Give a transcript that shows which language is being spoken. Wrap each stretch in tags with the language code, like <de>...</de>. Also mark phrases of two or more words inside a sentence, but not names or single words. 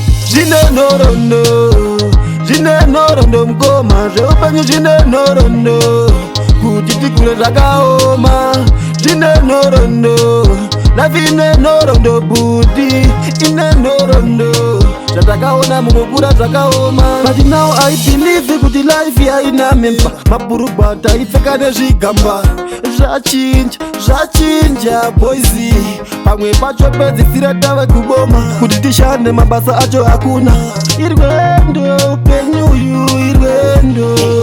<sn>Zvine nhoroondo, zvine nhoroondo mukoma. Zveupenyu zvine nhoroondo. Kuti tikure zvakaoma. Zvine nhoroondo. Life ine nhoroondo budi. Ine nhoroondo. Zvatakaona mukukura zvakaoma.</sn> <en>But now I believe</en> <sn>kuti life yaina memba. Mabhurugwa taipfeka nezvigamba. Zvachinja, zvachinja boys. Pamwe pacho pedzisira tave kuboma. Kuti tishande mabasa acho hakuna. Irwendo upenyu uyu, irwendo.</sn>